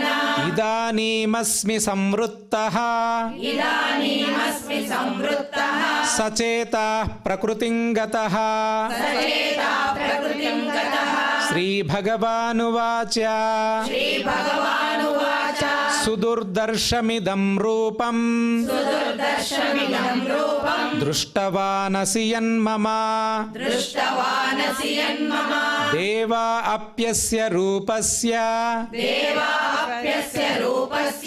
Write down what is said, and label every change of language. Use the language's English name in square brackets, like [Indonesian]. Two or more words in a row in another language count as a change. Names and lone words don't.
[Sanskrit] इदानीमस्मि संवृत्तः इदानीमस्मि संवृत्तः सचेताः प्रकृतिं गतः सचेता प्रकृतिं गतः श्रीभगवानुवाच श्रीभगवानुवाच సుదుర్దర్శమిదం రూపం సుదుర్దర్శమిదం రూపం దృష్టవానసి యన్మమ దృష్టవానసి యన్మమ దేవా అప్యస్య రూపస్య దేవాప్యస్య రూపస్య